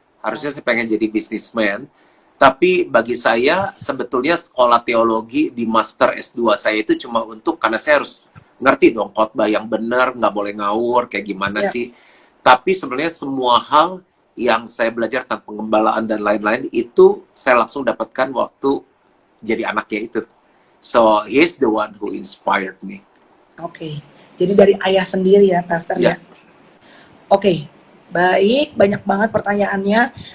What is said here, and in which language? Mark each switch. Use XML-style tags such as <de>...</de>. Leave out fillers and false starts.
<id>Harusnya saya pengen jadi businessman. Tapi bagi saya, sebetulnya sekolah teologi di Master S2 saya itu cuma untuk, karena saya harus ngerti dong khotbah yang benar, nggak boleh ngawur, kayak gimana sih. Tapi sebenarnya semua hal yang saya belajar tentang pengembalaan dan lain-lain, itu saya langsung dapatkan waktu jadi anaknya itu.</id> <en>So, he's the one who inspired me.</en> <id>Oke, jadi dari ayah sendiri ya, Pastor ya? Oke, baik, banyak banget pertanyaannya.</id>